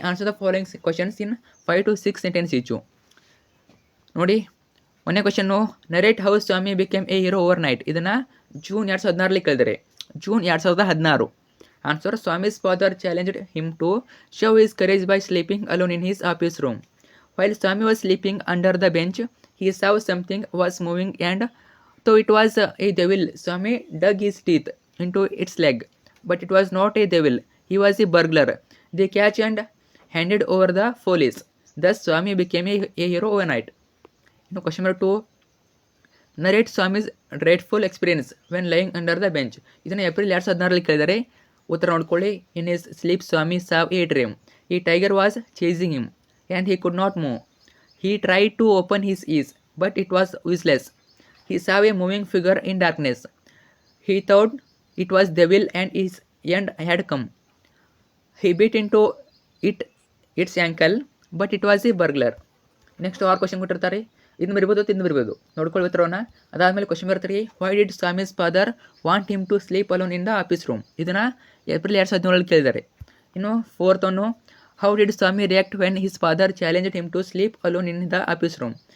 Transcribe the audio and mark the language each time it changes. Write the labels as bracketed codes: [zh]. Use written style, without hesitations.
[en] Answer the following questions in 5 to 6 sentences each. [kn] ನೋಡಿ, ಒಂದೇ question, [en] Narrate how Swami became a hero overnight. [kn] ಇದನ್ನು June 2016 ಕೇಳಿದರೆ. June 2016. [en] Answer, Swami's father challenged him to show his courage by sleeping alone in his office room. While Swami was sleeping under the bench, he saw something was moving and though it was a devil, Swami dug his teeth into its leg. But it was not a devil, he was a burglar. They catch and handed over the police. Thus Swami became a hero overnight. Now question number 2. Narrate Swami's dreadful experience when lying under the bench. [kn] ಇದನ್ನು April 2016 ಕೇಳಿದರೆ. ಉತ್ತರ ನೋಡ್ಕೊಳ್ಳಿ. [en] In his sleep Swami saw a dream. A tiger was chasing him and he could not move. He tried to open his eyes, but it was useless. He saw a moving figure in darkness. He thought it was devil and his end had come. He beat into its ankle, but it was a burglar. [kn] Next 6 question ಕೊಟ್ಟಿರ್ತಾರೆ. ಇದನ್ನು ಬರಿಬೋದು ನೋಡ್ಕೊಳ್ಳಿ ಉತ್ತರವನ್ನು. ಅದಾದಮೇಲೆ question ಬರ್ತಾರೆ, [en] Why did Swami's father want him to sleep alone in the office room. [kn] ಇದನ್ನು April 2017 ಕೇಳಿದ್ದಾರೆ. ಇನ್ನು 4th one, [en] How did Swami react when his father challenged him to sleep alone in the office room.